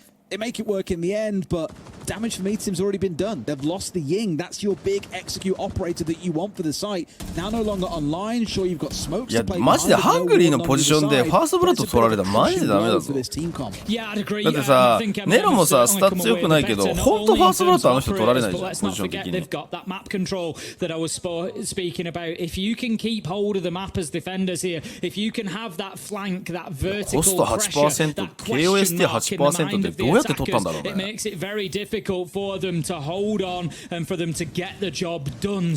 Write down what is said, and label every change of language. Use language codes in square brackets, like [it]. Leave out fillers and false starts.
[en] They make it work in the end, but damage for me team's already been done. They've lost the Ying. That's your big execute operator that you want for the site. Now no longer online. Sure, you've got smokes to play. [ja] マジでハングリーのポジションでファーストブラッド取られたらマジでダメだぞ。だってさ、ネロもさ、スタッツ良くないけど、本当ファーストブラッドあの人取られないじゃん、ポジション的に。 [en] They've got that map control that I was speaking about. If you can keep hold of the map as defenders here, if you can have that flank, that vertical pressure, that question mark in the mind of the attackers, it makes it very difficult difficult for them to hold on and for them to get the job done.